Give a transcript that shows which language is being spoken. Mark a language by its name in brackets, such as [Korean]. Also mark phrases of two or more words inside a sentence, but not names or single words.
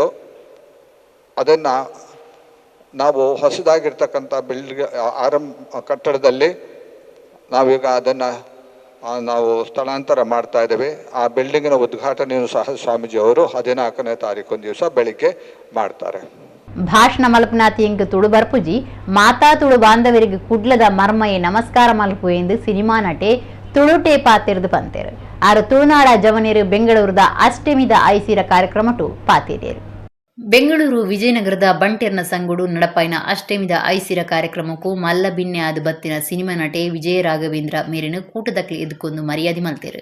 [Kannada] ಅದನ್ನು ನಾವು ಹೊಸದಾಗಿರ್ತಕ್ಕಂಥ ಕಟ್ಟಡದಲ್ಲಿ ನಾವೀಗ ಅದನ್ನು ನಾವು ಸ್ಥಳಾಂತರ ಮಾಡ್ತಾ ಇದ್ದೇವೆ. ಆ ಬಿಲ್ಡಿಂಗಿನ ಉದ್ಘಾಟನೆಯನ್ನು ಸಹ ಸ್ವಾಮೀಜಿಯವರು 14ನೇ ತಾರೀಕು ದಿವಸ ಬೆಳಿಗ್ಗೆ ಮಾಡ್ತಾರೆ. [Tulu] ಭಾಷಣ ಮಲ್ಪನಾತಿ ಎಂಗ್ ತುಳು ಬರ್ಪುಜಿ ಮಾತಾ ತುಳು ಬಾಂಧವರಿಗೆ ಕುಡ್ಲದ ಮರ್ಮಯೆ ನಮಸ್ಕಾರ ಮಲ್ಪು ಎಂದು ಸಿನಿಮಾ ನಟೆ ತುಳುಟೆ ಪಾತೆರ್ದು ಪಂತೇರು. ಆರು ತುಳುನಾಡ ಜವನಿರು ಬೆಂಗಳೂರದ ಅಷ್ಟಮಿದ ಐಸಿರ ಕಾರ್ಯಕ್ರಮಟು ಪಾತೇರಿಯರು. ಬೆಂಗಳೂರು ವಿಜಯನಗರದ ಬಂಟೆರ್ನ ಸಂಗುಡು ನಡಪಾಯಿನ ಅಷ್ಟಮಿದ ಐಸಿರ ಕಾರ್ಯಕ್ರಮಕ್ಕೂ ಮಲ್ಲ ಬಿನ್ನೆ ಆದ ಬತ್ತಿನ ಸಿನಿಮಾ ನಟೆ ವಿಜಯ ರಾಘವೇಂದ್ರ ಮೇರಿನ ಕೂಟದಕ್ಲಿ ಎದ್ದುಕೊಂಡು ಮರ್ಯಾದೆ ಮಲ್ತೇರು.